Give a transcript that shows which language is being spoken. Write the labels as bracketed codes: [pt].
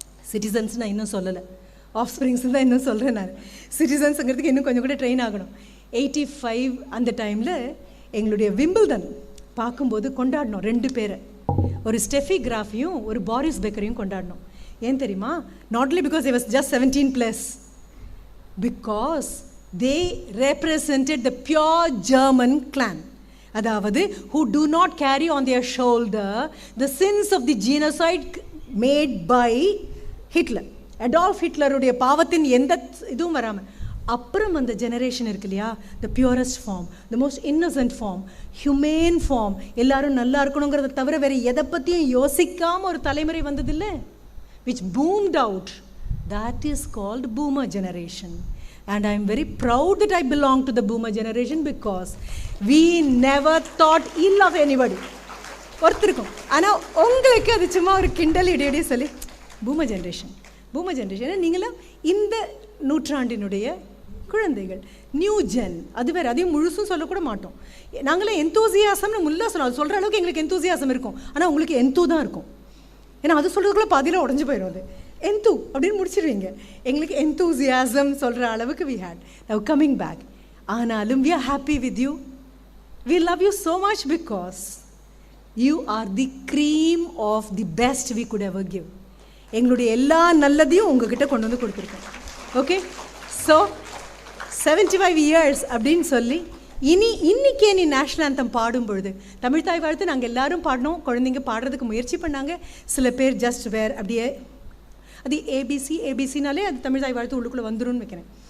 [ta] Citizens நான் இன்னும் சொல்லலை, ஆஃப் ஸ்ப்ரிங்ஸ் தான் இன்னும் சொல்கிறேன் நான். சிட்டிசன்ஸுங்கிறதுக்கு இன்னும் கொஞ்சம் கூட ட்ரெயின் ஆகணும். 85 அந்த டைமில் எங்களுடைய விம்பிள்டன் பார்க்கும்போது கொண்டாடினோம் 2 பேரை, ஒரு ஸ்டெஃபி கிராஃபியும் ஒரு பாரிஸ் பெக்கரையும் கொண்டாடினோம். ஏன் தெரியுமா? [en] Not only because they was just 17+, because they represented the pure German clan. அதாவது who do not carry on their shoulder the sins of the genocide made by Hitler. [ta] Adolf ஹிட்லருடைய பாவத்தின் எந்த இதுவும் வராமல் அப்புறம் அந்த ஜெனரேஷன் இருக்கு இல்லையா, [en] the purest form, the most innocent form, humane form, [ta] எல்லாரும் நல்லா இருக்கணுங்கிறத தவிர வேறு எதை பற்றியும் யோசிக்காமல் ஒரு தலைமுறை வந்ததில்லை, [en] which boomed out. That is called boomer generation. And I am very proud that I belong to the boomer generation because we never thought ill of anybody. [ta] ஒருத்தருக்கும். ஆனால் உங்களுக்கு அது சும்மா ஒரு கிண்டல் இடையிடையே சொல்லி பூமர் ஜென்ரேஷன், பூமர் ஜென்ரேஷன், நீங்களாம் இந்த நூற்றாண்டினுடைய குழந்தைகள், நியூ ஜென், அது வேறு, அதையும் முழுசும் சொல்லக்கூட மாட்டோம். நாங்களாம் எந்தூசியாசம்னு முல்லா சொல்லலாம், அது சொல்கிற அளவுக்கு எங்களுக்கு எந்தூசியாசம் இருக்கும், ஆனால் உங்களுக்கு எந்தூ தான் இருக்கும். ஏன்னா அது சொல்கிறதுக்குள்ளே பாதியில் உடஞ்சி போயிடும். அது எந்தூ அப்படின்னு முடிச்சிடுவீங்க. எங்களுக்கு எந்தூசியாசம் சொல்கிற அளவுக்கு [en] we had. Now coming back, ஆனாலும் we are happy with you. We love you so much because you are the cream of the best we could ever give. [ta] எங்களுடைய எல்லா நல்லதையும் உங்ககிட்ட கொண்டு வந்து கொடுத்துருக்கோம். ஓகே, ஸோ 75 இயர்ஸ் அப்படின்னு சொல்லி இன்னைக்கே நீ நேஷ்னல் ஆந்தம் பாடும் பொழுது தமிழ் தாய் வாழ்த்து நாங்கள் எல்லாரும் பாடினோம். குழந்தைங்க பாடுறதுக்கு முயற்சி பண்ணாங்க, சில பேர் ஜஸ்ட் வேர் அப்படியே, அது ஏபிசினாலே அது தமிழ் தாய் வாழ்த்து உள்ளுக்குள்ளே வந்துடும் வைக்கிறேன்.